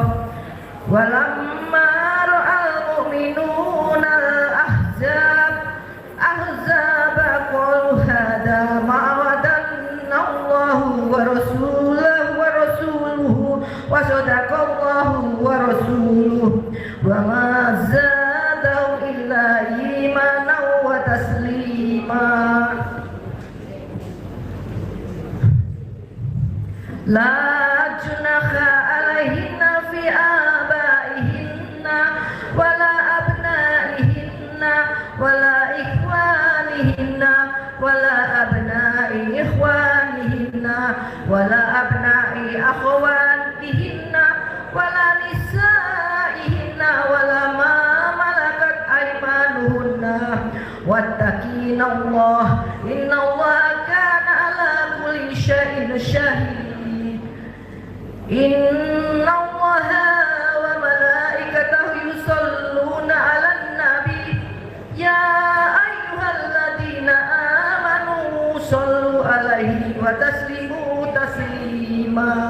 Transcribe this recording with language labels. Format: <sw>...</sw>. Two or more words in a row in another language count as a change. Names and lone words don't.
<ar>ولما رأى المؤمنون الأحزاب قالوا هذا ما وعدنا الله ورسوله وصدق الله ورسوله وما زاده إلا إيمانا وتسليما. لا جناح عليهن في آبائهن ولا أبنائهن ولا إخوانهن ولا أبناء إخوانهن ولا أبناء أخواتهن ولا نسائهن ولا ما ملكت أيمانهن واتقين الله إن الله كان على كل شيء شهيد. إن الله وملائكته يصلون على النبي يا أيها الذين آمنوا صلوا عليه وسلموا تسليما.</ar>